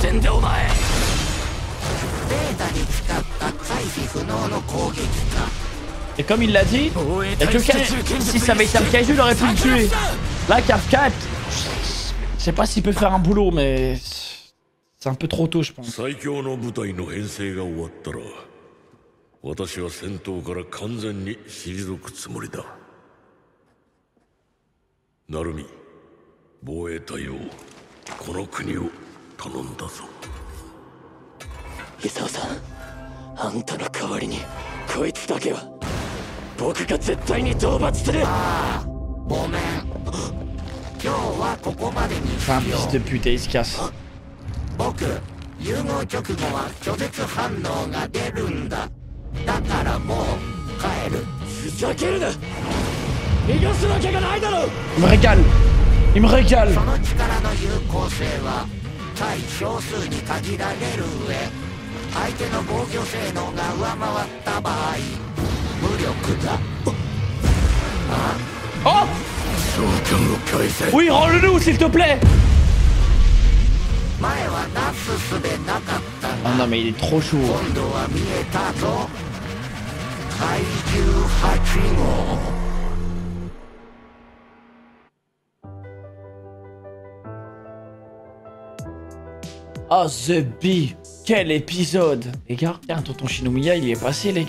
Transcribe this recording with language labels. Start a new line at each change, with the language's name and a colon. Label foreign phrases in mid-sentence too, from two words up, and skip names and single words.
French: Et comme il l'a dit, il y a quelqu'un, si ça avait été un kaiju, il aurait pu le tuer. Là, Kafka, je sais pas s'il peut faire un boulot, mais c'est un peu trop tôt, je pense.
Japanese: 私は戦闘から完全に退くつもりだ。ナルミ、防衛隊をこの国を頼んだぞ。伊沢さん、あんたの代わりにこいつだけは僕が絶対に討伐する。ごめん。今日はここまでにしよう。
French: fils de pute, il se casse.
Japanese: 僕、融合直後は拒絶反応が出るんだ。だからもう帰る。ふざけるな。逃がすわけがないだろう。
French: Il me régale. Il me régale.
Japanese: その力の有効性は対少数に限られる上、相手の防御性能が上回った場合無力だ。
French: Oh Oui, rends-le-nous, s'il te plaît.
Japanese: 前はなすすべなかったが、
French: Oh non, mais il est trop chaud.
Japanese: 今度は見えたぞ。怪獣8号。
English: Oh, The Bee.
French: Quel épisode. Les gars, tiens, tonton Shinomiya, il y est passé, les gars.